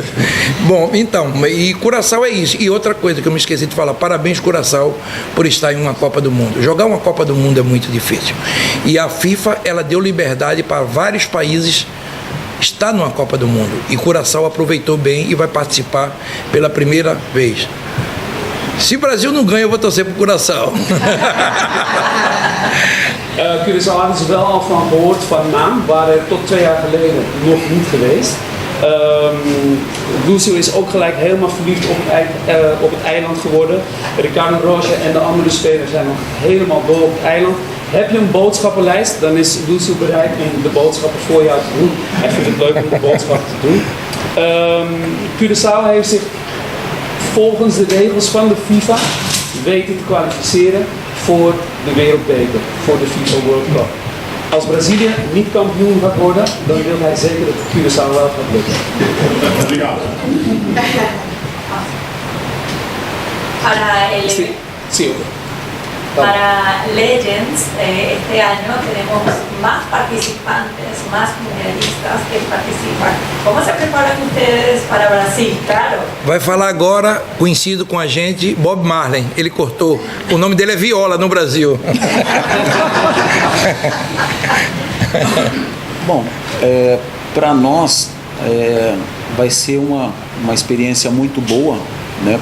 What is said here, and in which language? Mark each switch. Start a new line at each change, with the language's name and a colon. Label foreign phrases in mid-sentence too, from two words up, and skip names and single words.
Portuguese: Bom, então, e Curaçao é isso. E outra coisa que eu me esqueci de falar, parabéns Curaçao por estar em uma Copa do Mundo. Jogar uma Copa do Mundo é muito difícil. E a FIFA, ela deu liberdade para vários países está numa Copa do Mundo e Curaçao aproveitou bem e vai participar pela primeira vez. Se o Brasil não ganha, eu vou torcer para o Curaçao.
Dutch: Curaçao hadden ze wel al van gehoord van naam, waren tot 2 jaar geleden nog niet geweest. Lúcio is ook gelijk helemaal verliefd op het eiland geworden. Ricardo Rocha en de andere spelers zijn nog helemaal dol op het eiland. Heb je een boodschappenlijst, dan is Lúcio bereid om de boodschappen voor jou te doen. Hij vindt het leuk om de boodschappen te doen. Curaçao heeft zich volgens de regels van de FIFA weten te kwalificeren voor de wereldbeker, voor de FIFA World Cup. Als Brazilië niet kampioen gaat worden, dan wil hij zeker dat Curaçao wel gaat lukken.
Spanish: Para Legends, este año tenemos más participantes, más mundialistas que participan. ¿Cómo se preparan ustedes para Brasil? Claro.
Portuguese: Vai falar agora, conhecido com a gente, Bob Marley. Ele cortou. O nome dele é Viola no Brasil. Bom, para nós vai ser uma experiência muito boa, né?